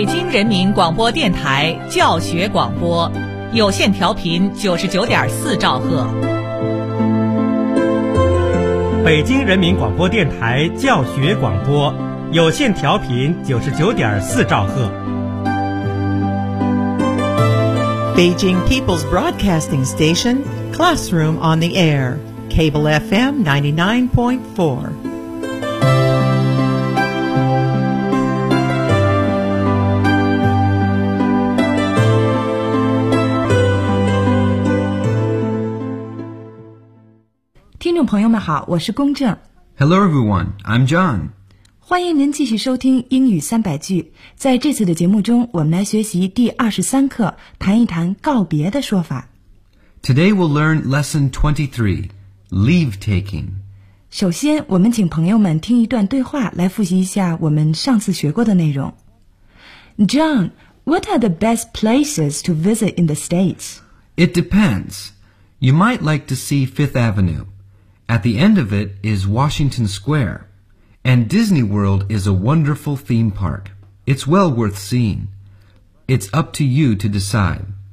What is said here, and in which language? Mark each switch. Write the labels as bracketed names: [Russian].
[Chinese] 人民广播电台教学广播，有线调频99.4兆赫。北京人民广播电台教学广播，有线调频99.4兆赫。 [English] Beijing People's Broadcasting Station, Classroom on the Air, Cable FM 99.4. Hello everyone, I'm John. [Chinese] 欢迎您继续收听英语三百句。在这次的节目中，我们来学习第23课，谈一谈告别的说法。 [English] Today we'll learn lesson 23, leave taking. [Chinese] 首先，我们请朋友们听一段对话，来复习一下我们上次学过的内容。 [English] John, what are the best places to visit in the States? It depends. You might like to see Fifth Avenue. At the end of it is Washington Square, and Disney World is a wonderful theme park. It's well worth seeing. It's up to you to decide.